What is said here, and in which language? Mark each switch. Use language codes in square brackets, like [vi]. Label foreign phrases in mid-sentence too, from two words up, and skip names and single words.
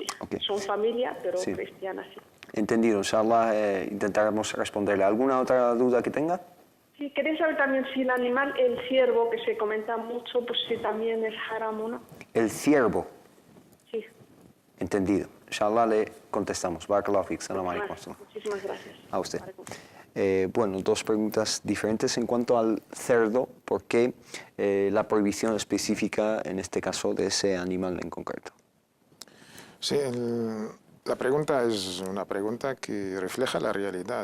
[es] Son familia pero cristianas, sí. Entendido, inshallah intentaremos responderle. ¿Alguna otra duda que tenga? Sí, quería saber también si el animal, el ciervo, que se comenta mucho, pues si también es haram o no. El ciervo. Sí. Entendido. Inshallah le contestamos. [ar] بارك الله فيك. سلام عليكم. [es] Muchísimas gracias. A usted. Bueno, dos preguntas diferentes. En cuanto al cerdo, ¿por qué la prohibición específica, en este caso, de ese animal en concreto? Sí, la pregunta es una pregunta que refleja la realidad.